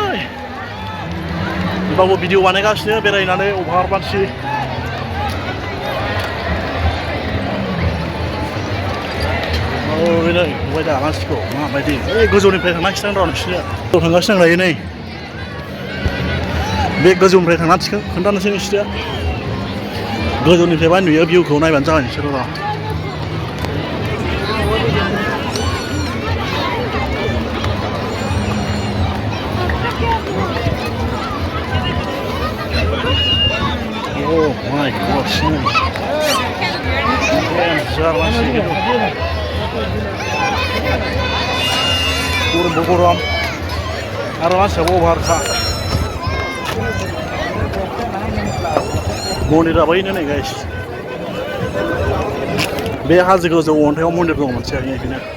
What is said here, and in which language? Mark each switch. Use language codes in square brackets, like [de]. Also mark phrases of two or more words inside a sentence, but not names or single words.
[brx] होमबाबो भिडिअ बानायगासिनो बेरायनानै अभार मानसि नै नुबाय दा मानसिखौ माबायदि ओइ गोजौनिफ्राय थांनांसिगोन र' नोंसिनिया थांगासिनो दायो नै बे गोजौनिफ्राय थांनांसिगोन खोन्थानोसै नोंसिनिया गोजौनिफ्रायबा नुयो भिउखौ नायबानो जाबाय नोंसोरो र' [en] Oh my gosh, [brx] gurung आरो मानसिया अभारखा मन्दिरा बैनो नै गाइस बे हाजो गोजौ अन्थाइआव मन्दिर दं मोनसे बेखायनो